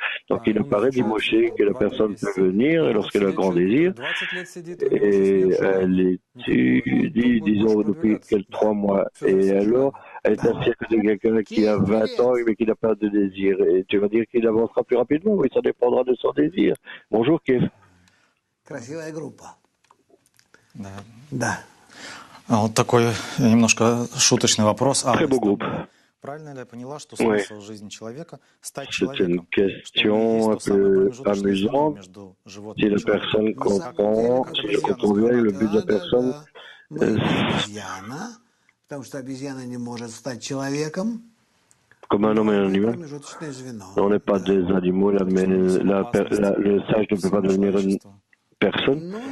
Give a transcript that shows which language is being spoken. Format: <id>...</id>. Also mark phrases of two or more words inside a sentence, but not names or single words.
<fr>Donc il apparaît, dit Moshe, que la personne peut venir, et lorsqu'elle a un grand désir, et elle étudie, disons, depuis quelques 3 mois, et alors elle est assise à côté de quelqu'un qui a 20 ans, mais qui n'a pas de désir, et tu vas dire qu'il avancera plus rapidement, oui, ça dépendra de son désir. Bonjour, Kev.</fr> <ru>Красивая группа. Да. Вот такой немножко шуточный вопрос.</ru> <fr>Très beau groupe.</fr> <ru>Правильно ли я поняла, что смысл жизни человека стать</ru> <fr>C'est une</fr> <ru>человеком?</ru> <fr>question un peu amusante. Si la personne comprend, si je comprends bien, le but de la personne, comme un homme et un animal. On n'est pas des animaux, là, mais le sage ne peut pas devenir une personne.</fr>